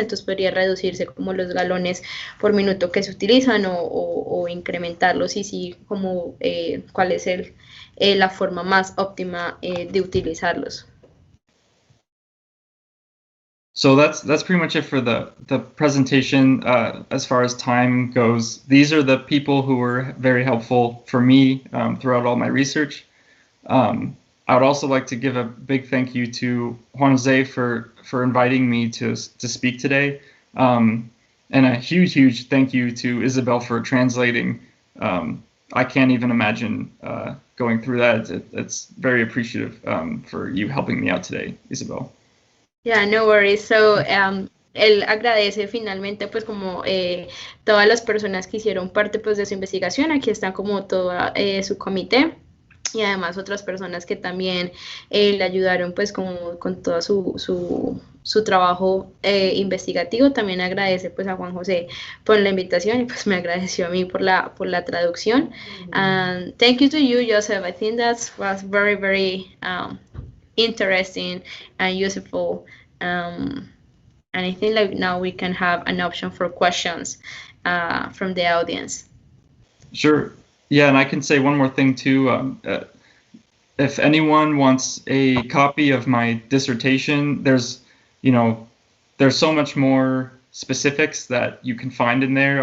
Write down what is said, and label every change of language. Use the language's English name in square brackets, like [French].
[Spanish] Entonces podría reducirse como los galones por minuto que se utilizan o incrementarlos, y sí como cuál es la forma más óptima de utilizarlos. [English] So that's pretty much it for the presentation. As far as time goes, these are the people who were very helpful for me throughout all my research. I would also like to give a big thank you to Juan Jose for inviting me to speak today, and a huge thank you to Isabel for translating. I can't even imagine going through that. It's very appreciative for you helping me out today, Isabel. Yeah, no worries. [Spanish] So, él agradece finalmente pues como todas las personas que hicieron parte pues de su investigación. Aquí está como todo su comité, y además otras personas que también le ayudaron pues como con todo su trabajo investigativo. También agradece pues a Juan José por la invitación, y pues me agradeció a mí por la traducción. [English] Thank you to you, Joseph. I think that was very interesting and useful, and I think like now we can have an option for questions from the audience. Sure. Yeah, and I can say one more thing too. if anyone wants a copy of my dissertation, there's so much more specifics that you can find in there.